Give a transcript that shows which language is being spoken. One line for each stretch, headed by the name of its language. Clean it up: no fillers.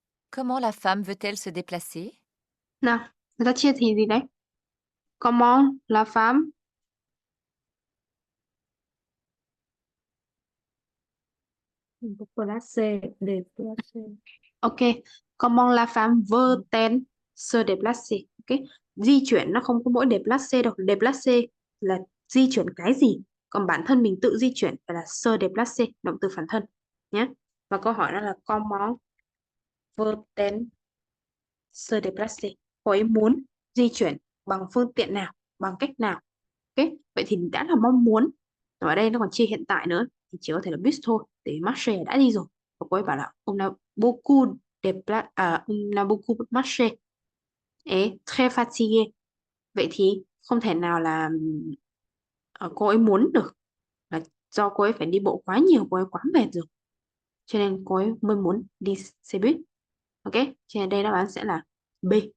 French: Comment la femme veut-elle se déplacer?
Vietnamese: Nào, người ta chia thì gì đấy?
French: Comment la femme Placer, déplacer. ok. Comment la femme veut-elle se déplacer? Ok.
Vietnamese: Di chuyển nó không có mỗi déplacer đâu. Déplacer là di chuyển cái gì? Còn bản thân mình tự di chuyển phải là se déplacer, động từ phản thân nhé. Và câu hỏi đó là
French: comment veut-elle se déplacer?
Vietnamese: Cô ấy muốn di chuyển bằng phương tiện nào, bằng cách nào? Ok. Vậy thì đã là mong muốn. Ở đây nó còn chia hiện tại nữa thì chỉ có thể là bus thôi. Để marcher đã đi rồi. Và cô ấy bảo là
French: on a beaucoup on a beaucoup marché et très fatigué.
Vietnamese: Vậy thì không thể nào là cô ấy muốn được, là do cô ấy phải đi bộ quá nhiều, cô ấy quá mệt rồi cho nên cô ấy mới muốn đi xe buýt. Ok, cho nên đây đáp án sẽ là B.